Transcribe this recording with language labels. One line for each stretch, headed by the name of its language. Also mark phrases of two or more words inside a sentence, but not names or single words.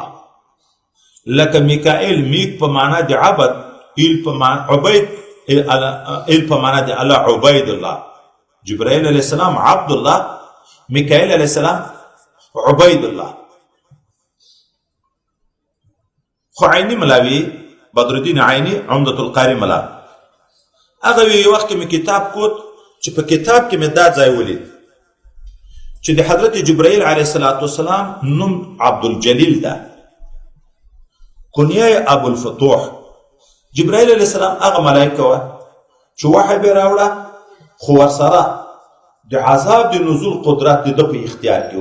Pashto: لکه میکائیل، میک په معنا د عبد، ایل په معنا عبید، ایل په معنا د الله، عبید الله.
Arabic: جبرائیل علیه السلام عبد الله، میکائیل علیه السلام عبید الله.
Pashto: خو عینی ملاوی بدرالدین عینی عمدة القاری ملا هغه یو وخت کې مې کتاب کوت چې په کتاب کې مې دا ځای ولید چې د حضرت جبرائیل
Arabic: علیه السلام
Pashto: نوم عبدالجلیل ده، کنیه ابو الفتوح. جبرائیل
Arabic: علیه السلام
Pashto: هغه ملائکه وه چې وحی به راوړه، خو ورسره د عذاب د نزول قدرت د ده په اختیار کې و.